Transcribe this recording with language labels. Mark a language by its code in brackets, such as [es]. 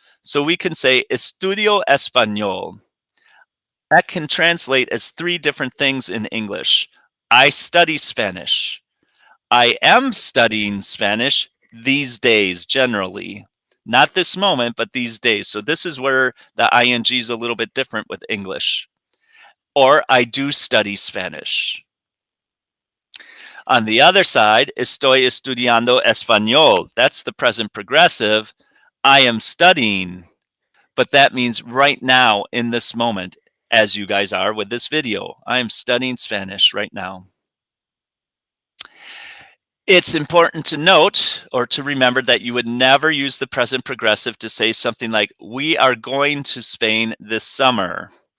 [en] So we can say, [es] estudio español. [en] That can translate as 3 different things in English. I study Spanish. I am studying Spanish these days, generally. Not this moment, but these days. So this is where the ing is a little bit different with English. Or I do study Spanish. On the other side, [es] estoy estudiando español. [en] That's the present progressive. I am studying. But that means right now, in this moment. as you guys are with this video. I am studying Spanish right now. It's important to note or to remember that you would never use the present progressive to say something like, we are going to Spain this summer.